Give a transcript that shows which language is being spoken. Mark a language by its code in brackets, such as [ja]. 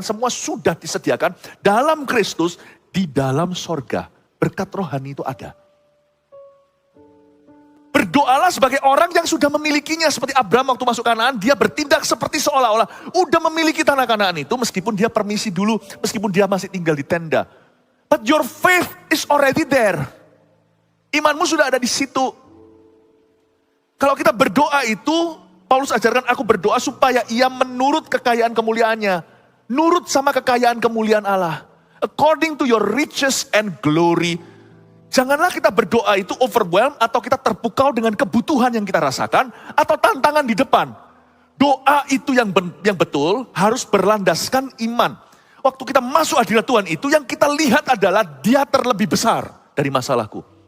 [id] Semua sudah disediakan dalam Kristus, di dalam sorga. Berkat rohani itu ada. Berdoalah sebagai orang yang sudah memilikinya. Seperti Abraham waktu masuk Kanaan, dia bertindak seperti seolah-olah udah memiliki tanah Kanaan itu. Meskipun dia permisi dulu, meskipun dia masih tinggal di tenda. [en] But your faith is already there. [id] Imanmu sudah ada di situ. Kalau kita berdoa itu, Paulus ajarkan aku berdoa supaya ia menurut kekayaan kemuliaannya. Nurut sama kekayaan kemuliaan Allah. [en] According to your riches and glory. [id] Janganlah kita berdoa itu overwhelmed atau kita terpukau dengan kebutuhan yang kita rasakan atau tantangan di depan. Doa itu yang betul harus berlandaskan iman. Waktu kita masuk hadirat Tuhan itu yang kita lihat adalah dia terlebih besar dari masalahku.